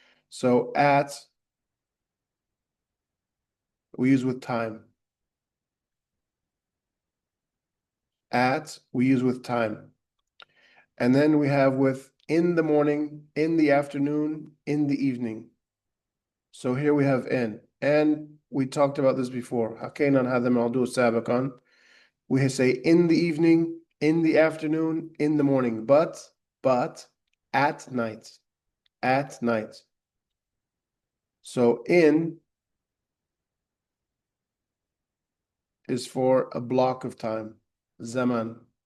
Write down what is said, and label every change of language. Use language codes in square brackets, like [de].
[en] So at, we use with time. At, we use with time. And then we have with in the morning, in the afternoon, in the evening. So here we have in. And we talked about this before. [ar] حكينا عن هذا الموضوع سابقا. [en] We say in the evening, in the afternoon, in the morning, but at night, at night. So in is for a block of time, zaman.